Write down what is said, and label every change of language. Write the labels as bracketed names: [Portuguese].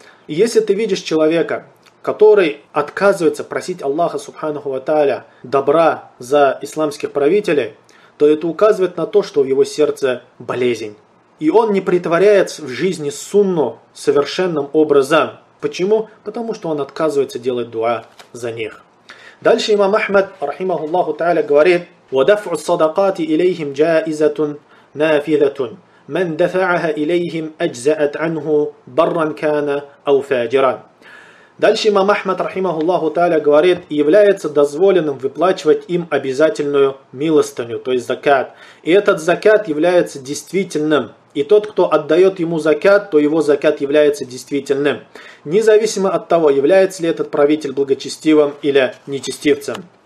[Russian] И если ты видишь человека, который отказывается просить Аллаха Субханаху ва Тааля добра за исламских правителей, то это указывает на то, что в его сердце болезнь. И он не притворяет в жизни сунну совершенным образом. Почему? Потому что он отказывается делать дуа за них. Дальше имам Ахмад, рахимахуллаху тааля, говорит: [Arabic] وَدَفْعُ الصَّدَقَاتِ إِلَيْهِمْ جَائِزَةٌ نَافِذَةٌ مَنْ دَفَعَهَا إِلَيْهِمْ أَجْزَأَتْ عَنْهُ بَرًّا كَانَ أَوْ فَاجِرًا. [Russian] Дальше имам Ахмад, рахимахуллаху тааля, говорит, является дозволенным выплачивать им обязательную милостыню, то есть закят. И этот закят является действительным. И тот, кто отдает ему закят, то его закят является действительным. Независимо от того, является ли этот правитель благочестивым или нечестивцем.